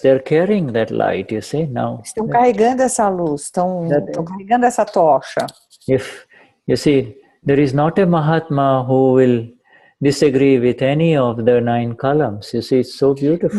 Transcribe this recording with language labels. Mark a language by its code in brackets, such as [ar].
[en] They're carrying that light, you see, now. [pt] Estão carregando essa luz, estão carregando essa tocha. [en] If you see, There is not a Mahatma who will disagree with any of the 9 columns. You see, it's so beautiful.